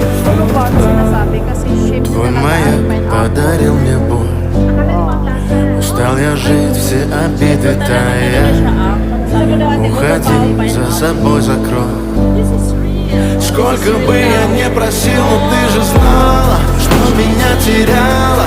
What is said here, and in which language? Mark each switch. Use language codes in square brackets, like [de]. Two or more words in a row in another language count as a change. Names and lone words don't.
[tl] Ano ba ang sinasabi? Kasi shape [ru] Твой [tl] talaga [ru] маяк [tl] ang pineapple. [ru] подарил мне боль. Устал я жить, все обиды тая. Уходи, за собой закрой. Сколько бы я не просил, но ты же знала, что меня теряла.